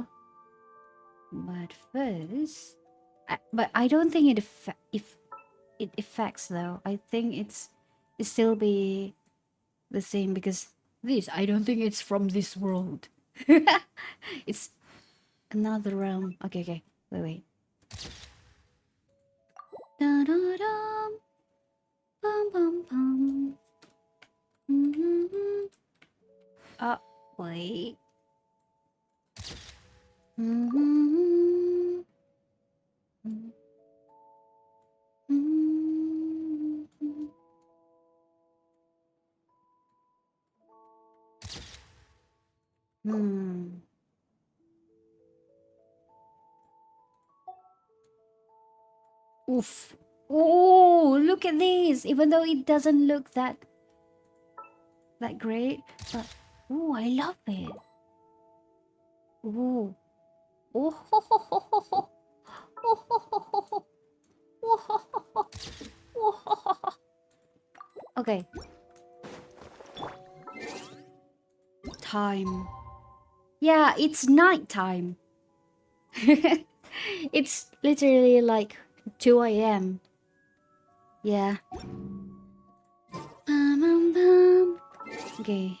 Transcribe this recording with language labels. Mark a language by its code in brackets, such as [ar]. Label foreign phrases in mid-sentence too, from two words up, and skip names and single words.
[en] But first... but I don't think if it affects though. I think it still be the same because this, I don't think it's from this world. It's another realm. Okay, okay. Wait. Da-da-dum. Bum, bum, bum. Mm-hmm. Wait. Mm-hmm. Mm-hmm. Hmm. Oof. Oh, look at this. Even though it doesn't look that great, but oh, I love it. Oh. Oh. Ho, ho, ho, ho, ho. Oh, ho, ho, ho, ho. Oh, ho, ho, ho. Oh, ho, ho, ho. Okay. Time. Yeah, it's night time. It's literally like 2 a.m. Yeah. Okay.